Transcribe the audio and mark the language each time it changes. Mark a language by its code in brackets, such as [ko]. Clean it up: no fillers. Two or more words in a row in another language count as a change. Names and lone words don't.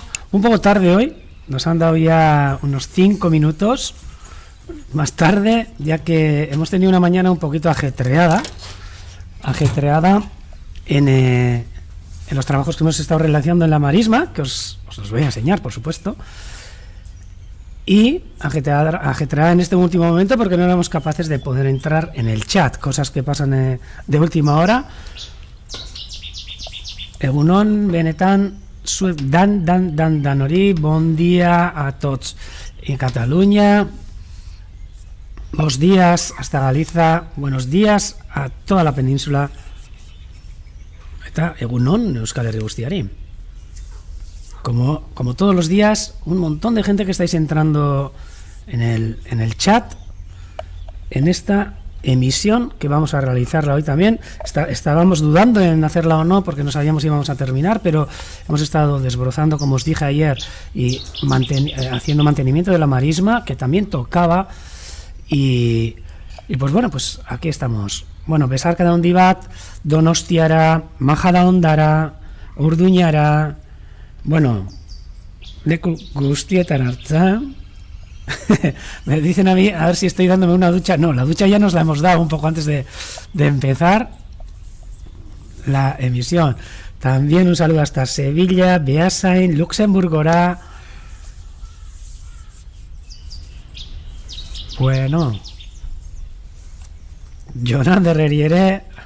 [es] Un poco tarde hoy, nos han dado ya unos 5 minutos más tarde, ya que hemos tenido una mañana un poquito ajetreada en los trabajos que hemos estado realizando en la marisma, que os los voy a enseñar, por supuesto. Y ajetreada en este último momento porque no éramos capaces de poder entrar en el chat, cosas que pasan de última hora. [eu] Egunon, benetan, danori, [ca] bon dia a tots. [es] En Cataluña, buenos días hasta Galiza, buenos días a toda la península. [eu] Eta egunon, Euskal Herria guztiari. [es] Como todos los días, un montón de gente que estáis entrando en el chat en esta emisión que vamos a realizarla hoy también. Estábamos dudando en hacerla o no porque no sabíamos si íbamos a terminar, pero hemos estado desbrozando, como os dije ayer, y haciendo mantenimiento de la marisma, que también tocaba, y pues bueno, pues aquí estamos. [eu] Bueno, besarka handi bat, Donostiara, Majada Ondara, Urduñara. Bueno, leku guztietan hartza. [es] Me dicen a mí, a ver si estoy dándome una ducha. No, la ducha ya nos la hemos dado un poco antes de empezar la emisión. También un saludo hasta Sevilla, Beasain, Luxemburgora. Bueno, Jonan de Reriere.